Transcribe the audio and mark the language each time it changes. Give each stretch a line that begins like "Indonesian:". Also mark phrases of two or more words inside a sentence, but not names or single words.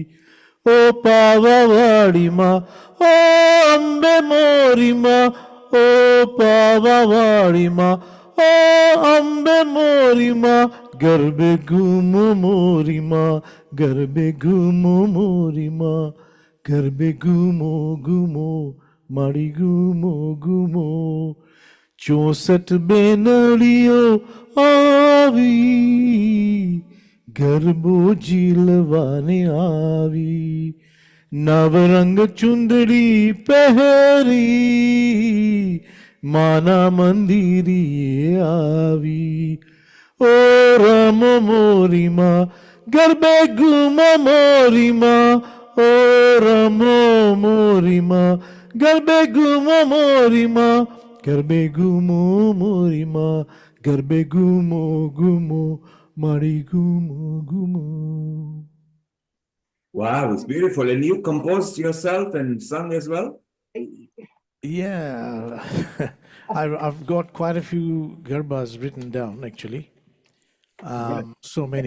Gujarati: ઓ પાવાવડી મા, ઓ અંબે મોરી મા, ઓ પાવાવડી મા, ઓ અંબે મોરી મા, ગરબે ઘૂમો મોરી મા, ગરબે ઘૂમો મોરી મા, ગરબે ઘૂમો ઘૂમો, મારી ઘૂમો ઘૂમો. 64 બેનડીઓ આવી ગરબો ઝીલવાને આવી નવરંગ ચુંદડી પહેરી માના મંદિરીએ આવી ઓ રમ મોરીમાં ગરબે ગુમો મોરીમાં ઓ રમો મોરીમાં ગરબે ગુમો મોરીમાં ગરબે ઘૂમો મોરીમા, ગરબે ઘૂમો ઘૂમો, મારી ઘૂમો ઘૂમો.
English: Wow, it's beautiful. And you composed yourself and sung as well? Yeah, I've got quite a few garbas written down actually. So many.